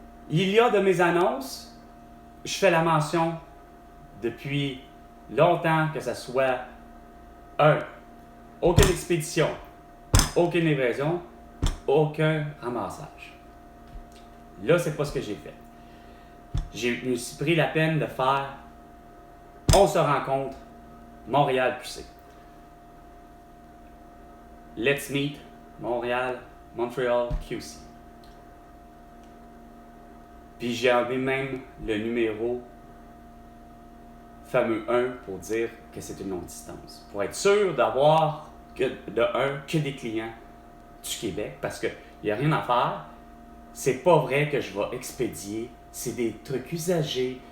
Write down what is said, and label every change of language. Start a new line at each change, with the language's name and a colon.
French: Il y a de mes annonces, je fais la mention depuis longtemps que ça soit aucune expédition, aucune livraison, aucun ramassage. Là, c'est pas ce que j'ai fait. Je me suis pris la peine de faire on se rencontre, Montréal QC.
English: Let's meet, Montréal, Montreal QC.
French: Puis j'ai enlevé même le numéro fameux 1 pour dire que c'est une longue distance. Pour être sûr d'avoir que des clients du Québec, parce qu'il n'y a rien à faire. C'est pas vrai que je vais expédier. C'est des trucs usagés.